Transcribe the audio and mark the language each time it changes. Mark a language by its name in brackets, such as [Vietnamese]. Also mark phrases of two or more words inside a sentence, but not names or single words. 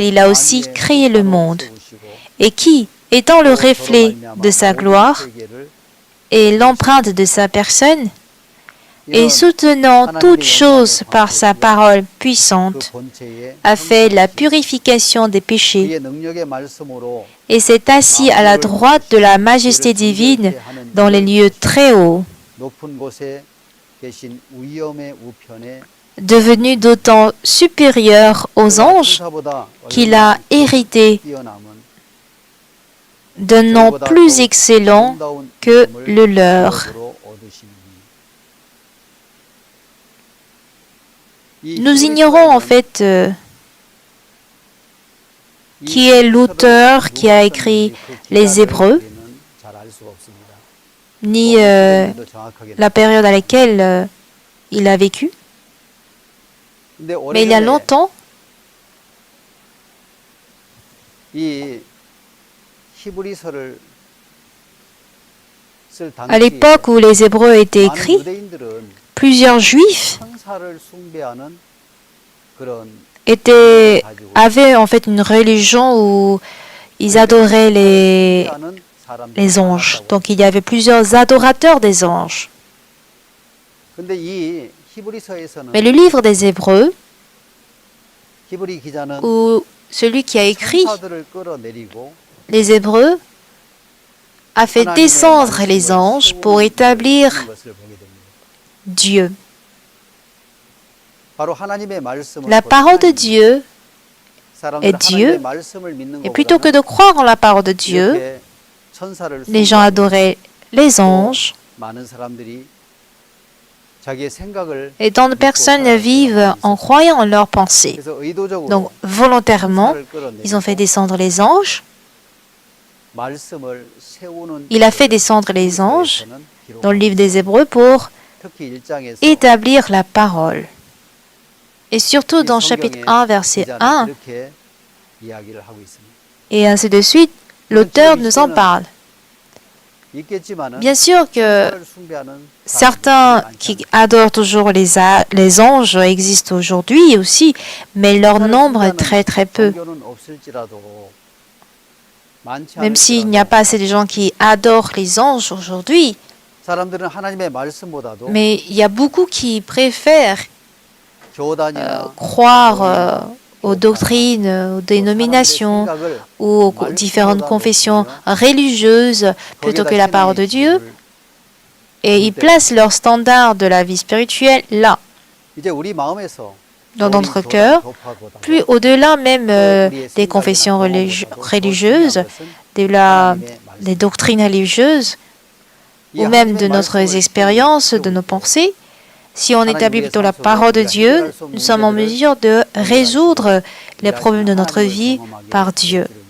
[French] il a aussi créé le monde, et qui, étant le reflet de sa gloire et l'empreinte de sa personne, et soutenant toutes choses par sa parole puissante, a fait la purification des péchés, et s'est assis à la droite de la majesté divine dans les lieux très hauts. [Korean] 계신 위엄의 우편에 [French] devenu d'autant supérieur aux anges [Korean] 천사보다 [French] qu'il a hérité [Korean] 뛰어남은 [French] d'un nom plus excellent [Korean] 아름다운 [French] que [Korean] 이름을 [French] le leur. [Korean] 기업으로 얻으시니. 이 [French] Nous ignorons en [Korean] 히브리서에는 [French] fait [Korean] 이 [French] qui est [Korean] 히브리서를 [French] l'auteur qui a [Korean] 누가 [French] écrit [Korean] 썼는지 그 [French] les [Korean] 기간을 [French] Hébreux, [Korean] 우리는 잘 알 수가 없습니다. [French] ni [Korean] 시대인지도 정확하게 [French] la période à laquelle il a vécu. [Korean] 근데 [French] Mais il y a [Korean] 오래전에 [French] longtemps, [Korean] 이 히브리서를 쓸 [French] à [Korean] 당시에 [French] l'époque où les Hébreux étaient [Korean] 많은 [French] écrits, [Korean] 유대인들은 [French] plusieurs Juifs [Korean] 천사를 숭배하는 그런 [French] avaient en fait une religion où ils adoraient [Korean] 숭배하는 사람들이 [French] les anges. [Korean] 많았다고. [French] Donc il y avait plusieurs adorateurs des anges. [Korean] 근데 이 히브리서에서는 [French] Mais le livre des Hébreux, [Korean] 히브리 기자는 [French] où celui qui a écrit [Korean] 천사들을 끌어내리고 [French] les Hébreux a fait [Korean] 하나님의 [French] descendre [Korean] 말씀을 [French] les anges pour [Korean] 세우는 [French] établir [Korean] 것을 보게 됩니다. [French] Dieu. [Korean] 바로 하나님의 말씀을 [French] La parole de Dieu, [Korean] 사람들은 [French] est Dieu, [Korean] 하나님의 말씀을 믿는 [French] et plutôt que [Korean] 것보다는 [French] de croire en la parole de Dieu, [Korean] 이렇게 천사를 [French] les gens [Korean] 숭배하는 [French] adoraient les anges, [Korean] 많은 사람들이 자기의 생각을 [French] et tant de personnes vivent en croyant en leurs pensées. [Korean] 그래서 의도적으로 [French] Donc volontairement, [Korean] 천사를 끌어내리고 [French] ils ont fait descendre les anges. [Korean] 말씀을 세우는 [French] Il a fait descendre les anges [Korean] 히브리서에서는 기록- [French] dans le livre des Hébreux pour [Korean] 특히 1장에서 [French] établir la parole. Et surtout dans chapitre 1, verset 1, [Korean] 이렇게 이야기를 하고 있습니다. [French] et ainsi de suite, l'auteur nous en parle. [Korean] 있겠지만은 [French] Bien sûr que [Korean] 천사를 숭배하는 [French] certains [Korean] 사람들이 [French] qui [Korean] 많지 [French] adorent toujours les anges existent aujourd'hui aussi, mais leur [Korean] 않습니다. [French] nombre est [Korean] 천사를 [French] très peu. [Korean] 종교는 없을지라도 많지 [French] Même s'il n'y a [Korean] 않을지라도 [French] pas assez de gens qui adorent les anges aujourd'hui, [Korean] 사람들은 하나님의 말씀보다도 [French] mais il y a beaucoup qui préfèrent [Korean] 교단이나 [French] croire aux doctrines, aux dénominations ou aux différentes confessions religieuses plutôt que la parole de Dieu, et ils placent leur standard de la vie spirituelle là, [Korean] 이제 우리 마음에서 [French] dans notre cœur, plus au-delà même des confessions religieuses, des doctrines religieuses, ou même de notre expérience, de nos pensées. Si on établit plutôt la parole de Dieu, nous sommes en mesure de résoudre les problèmes de notre vie par Dieu.